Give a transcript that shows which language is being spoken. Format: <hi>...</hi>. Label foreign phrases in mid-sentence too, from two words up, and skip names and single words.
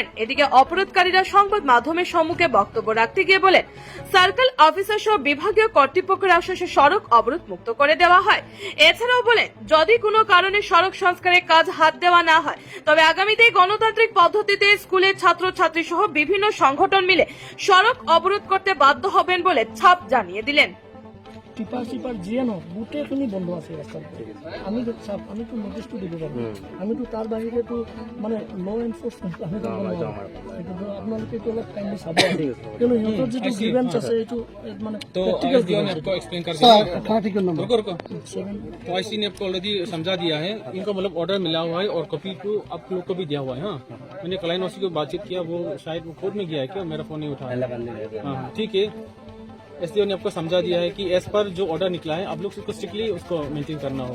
<bn>এদিকে অবরোধকারীরা সংবাদ মাধ্যমের সম্মুখে বক্তব্য রাখতে গিয়ে বলেন, সার্কেল অফিসার সহ বিভাগীয় কর্তৃপক্ষের আশ্বাসে সড়ক অবরোধ মুক্ত করে দেওয়া হয়। এছাড়াও বলেন, যদি কোনো কারণে সড়ক সংস্কারের কাজ হাত দেওয়া না হয় তবে আগামীতে গণতান্ত্রিক পদ্ধতিতে স্কুলের ছাত্রছাত্রী সহ বিভিন্ন সংগঠন মিলে সড়ক অবরোধ করতে বাধ্য হবেন বলে ছাপ জানিয়ে দিলেন।</bn> <as>টিপার চিপার যিয়ে ন গোটেইখিনি বন্ধ আছে রাস্তাত। আমি তো নোটিছটো দিব পাৰোঁ, আমিতো তাৰ বাহিৰে তো মানে</as> <en>law enforcement</en> <as>আমি কৰিব নোৱাৰোঁ। কিন্তু আপোনালোকে এইটো অলপ কাইণ্ডলি চাব। কিন্তু সিহঁতৰ যিটো গ্ৰিভেঞ্চ আছে এইটো মানে प्रेक्टिकल</as> <hi>ने आपको एक्सप्लेन कर दिया। आर्टिकल नंबर रुको तो आईसी ने आपको ऑलरेडी समझा दिया है। इनको मतलब ऑर्डर मिला हुआ है और</hi> <en>copy to</en> <hi>आप लोग को भी दिया हुआ है। हाँ, मैंने</hi> <en>client office</en> <hi>को बातचीत किया, वो शायद वो कोर्ट में गया है क्या, मेरा फोन नहीं उठाया। हाँ ठीक है, एसडीओ ने आपको समझा दिया है कि</hi> <en>as per</en> <hi>जो ऑर्डर निकला है आप लोग उसको स्ट्रिक्टली उसको मेंटेन करना होगा।</hi>